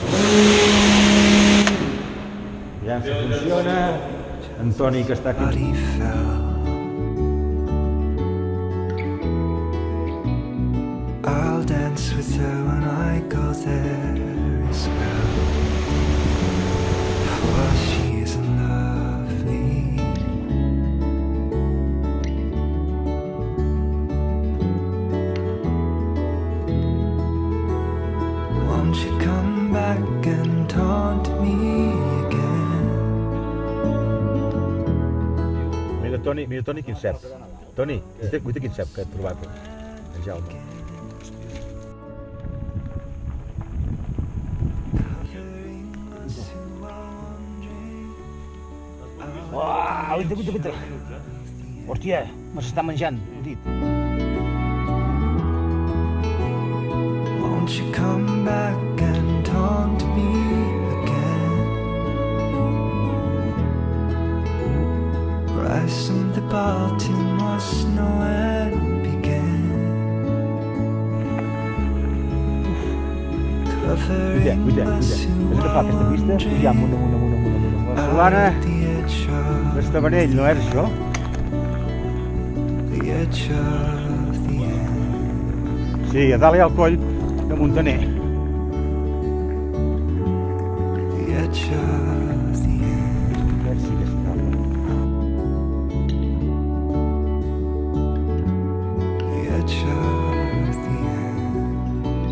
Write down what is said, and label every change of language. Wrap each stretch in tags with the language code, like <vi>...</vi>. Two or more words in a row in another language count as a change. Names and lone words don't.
<ca>La llança funciona, en Toni que està aquí.</ca> <en>Body fell. I'll dance with her when I go there as well, for she is lovely. Won't you come back and taunt me again?</en> <ca>Mira Toni quin cep. Toni, guaita quin cep que he trobat, en Jaume. Uau, guaita. Hòstia, me s'està menjant, ho dit.</ca> <en>Won't you come back and taunt me again? Rise from the Baltimore snow and begin covering us who</en> <ca>És que fa aquesta vista, pujam amunt. La solana</ca> <en>at the edge of</en> <ca>d'Estavanell, no és això?</ca> <en>the edge of the end.</en> <ca>Sí, a dalt hi ha el coll de Montaner.</ca> <en>The edge of the end.</en> <ca>Aquest sí que és estable.</ca> <en>The edge of the end.</en>